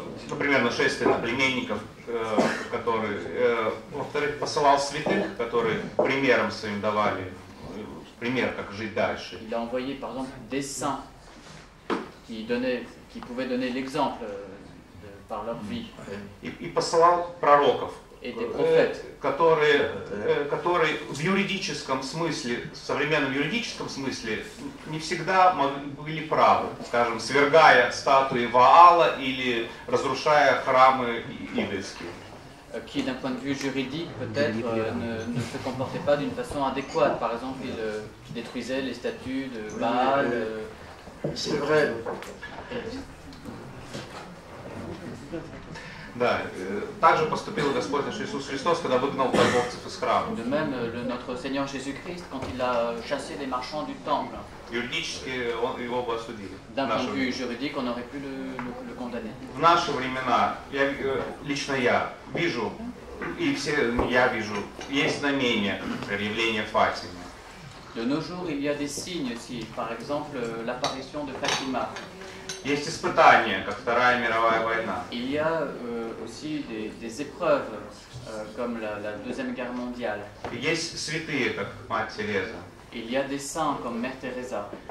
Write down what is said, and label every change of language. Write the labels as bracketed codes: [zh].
[ru] например, нашествие на племенников, которые, во-вторых, посылал святых, которые примером своим давали пример, как жить дальше. [fr] Il a envoyé par exemple des saints qui pouvaient donner l'exemple par leur vie. [ru] И посылал пророков, [fr] Et des prophètes. [ru] которые в юридическом смысле, в современном юридическом смысле, не всегда были правы, скажем, свергая статуи Ваала или разрушая храмы идольские. [fr] Qui, d'un point de vue juridique, peut-être, ne se comportaient pas d'une façon adéquate. Par exemple, ils détruisaient les statues de Baal. C'est vrai. [ru] Да, также поступил Господь наш Иисус Христос, когда выгнал торговцев из храма. [fr] De même, notre Seigneur Jésus-Christ, quand il a chassé les marchands du temple, [ru] Юридически его бы осудили. [fr] d'un point de vue juridique, on aurait pu le condamner. [ru] В наши времена, лично я вижу, и все я вижу, есть знамения, явления Фатимы. [fr] De nos jours, il y a des signes aussi, par exemple l'apparition de Fatima. [ru] Есть испытания, как Вторая мировая война. [fr] Il y a aussi des épreuves, comme la Deuxième Guerre mondiale. [ru] Есть святые, как Мать Тереза. [fr] Il y a des saints, comme Mère Teresa.